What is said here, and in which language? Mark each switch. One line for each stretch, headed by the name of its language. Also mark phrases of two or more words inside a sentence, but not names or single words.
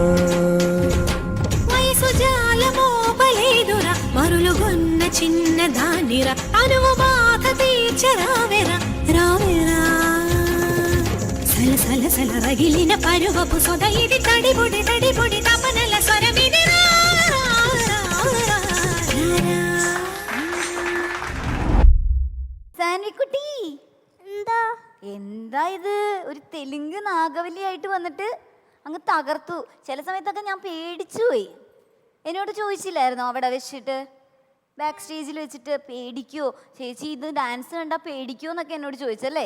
Telugu: వయసు జాలమోపలేదురా మరులుగొన్న చిన్న దానిరా అనువు బాధ తీర్చరావెరా రావెరా. సల సల రగిలిన పరువపు సొద ఇది తడిబుడి తడిబుడి తపనల స్వరమిది.
Malayalam: സാൻവിക്കുട്ടി, എന്താ ഇത്? ഒരു തെലുങ്ക് നാഗവല്ലിയായിട്ട് വന്നിട്ട് അങ്ങ് തകർത്തു. ചില സമയത്തൊക്കെ ഞാൻ പേടിച്ചു പോയി. എന്നോട് ചോദിച്ചില്ലായിരുന്നോ അവിടെ വെച്ചിട്ട്, ബാക്ക് സ്റ്റേജിൽ വെച്ചിട്ട്, പേടിക്കോ ചേച്ചി ഇത് ഡാൻസ് കണ്ടാ പേടിക്കോ എന്നൊക്കെ എന്നോട് ചോദിച്ചല്ലേ?